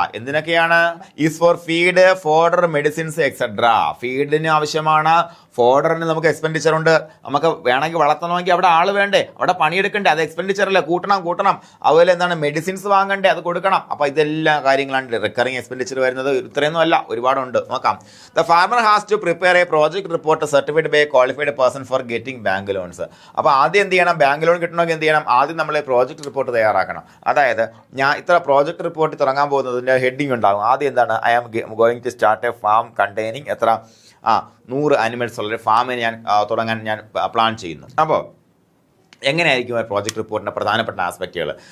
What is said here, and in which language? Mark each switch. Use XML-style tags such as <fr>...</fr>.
<ml>എന്തിനൊക്കെയാണ് is four feed fodder medicines etcetera. ഫീഡിന് ആവശ്യമാണ്, ഫോഡറിന് നമുക്ക് expenditure ഉണ്ട്. നമുക്ക് വേണമെങ്കിൽ വളർത്തണമെങ്കിൽ അവിടെ ആൾ വേണ്ടേ, അവിടെ പണിയെടുക്കണ്ടേ, അത് എക്സ്പെൻഡിച്ചർ അല്ലേ, കൂട്ടണം. അതുപോലെ എന്താണ് മെഡിസിൻസ് വാങ്ങണ്ടേ, അത് കൊടുക്കണം. അപ്പോൾ ഇതെല്ലാം കാര്യങ്ങളാണ് റിക്കറിങ് എക്സ്പെൻഡിച്ചർ വരുന്നത്. ഇത്രയൊന്നും അല്ല, ഒരുപാടുണ്ട്. നോക്കാം.</ml> <en>The farmer has to prepare a project report certified by a qualified person for getting bank loans.</en> <ml>അപ്പോൾ ആദ്യം എന്ത് ചെയ്യണം, ബാങ്ക് ലോൺ കിട്ടണമെങ്കിൽ എന്ത് ചെയ്യണം, ആദ്യം നമ്മൾ പ്രോജക്റ്റ് റിപ്പോർട്ട് തയ്യാറാക്കണം. അതായത് ഞാൻ ഇത്ര പ്രോജക്റ്റ് റിപ്പോർട്ട് തുടങ്ങാൻ പോകുന്നതിൻ്റെ ഹെഡിങ് ഉണ്ടാകും. ആദ്യം എന്താണ്,</ml> <en>I am going to start a farm containing 100 animals</en> <ml>ഉള്ള ഫാമിന് ഞാൻ തുടങ്ങാൻ ഞാൻ പ്ലാൻ ചെയ്യുന്നു. അപ്പോൾ എങ്ങനെയായിരിക്കും ആ പ്രോജക്റ്റ് റിപ്പോർട്ടിൻ്റെ പ്രധാനപ്പെട്ട ആസ്പെക്റ്റുകൾ.</ml>